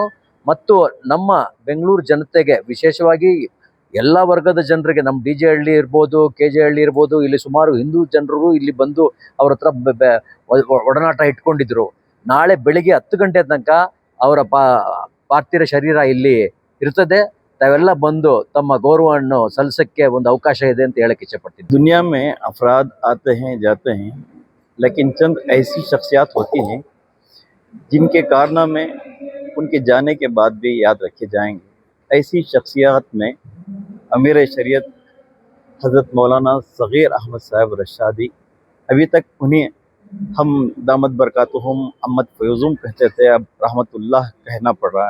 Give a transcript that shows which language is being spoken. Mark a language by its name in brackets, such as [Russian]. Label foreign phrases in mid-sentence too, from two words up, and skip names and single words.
[Kannada] ಮತ್ತು ನಮ್ಮ ಬೆಂಗಳೂರು ಜನತೆಗೆ, ವಿಶೇಷವಾಗಿ ಎಲ್ಲ ವರ್ಗದ ಜನರಿಗೆ, ನಮ್ಮ ಡಿ ಜೆ ಹಳ್ಳಿ ಇರ್ಬೋದು, ಕೆ ಜೆ ಹಳ್ಳಿ ಇರ್ಬೋದು, ಇಲ್ಲಿ ಸುಮಾರು ಹಿಂದೂ ಜನರು ಇಲ್ಲಿ ಬಂದು ಅವ್ರ ಹತ್ರ ಒಡನಾಟ ಇಟ್ಕೊಂಡಿದ್ರು. ನಾಳೆ ಬೆಳಿಗ್ಗೆ 10 ಗಂಟೆ ತನಕ ಅವರ ಪಾರ್ಥಿವ ಶರೀರ ಇಲ್ಲಿ ಇರ್ತದೆ. ತಾವೆಲ್ಲ ಬಂದು ತಮ್ಮ ಗೌರವವನ್ನು ಸಲ್ಲಿಸಕ್ಕೆ ಒಂದು ಅವಕಾಶ ಇದೆ ಅಂತ ಹೇಳಕ್ಕೆ ಇಚ್ಛೆಪಡ್ತೀನಿ. [Urdu] دنیا میں افراد آتے ہیں جاتے ہیں، لیکن چند ایسی شخصیات ہوتی ہیں جن کے کارنامے ان کے جانے کے بعد بھی یاد رکھے جائیں گے. ایسی شخصیات میں امیر شریعت حضرت مولانا صغیر احمد صاحب رشادی، ابھی تک انہیں ہم [Arabic] دامت برکاتهم [Urdu] احمد فیوضہم کہتے تھے، اب رحمۃ اللہ کہنا پڑ رہا ہے.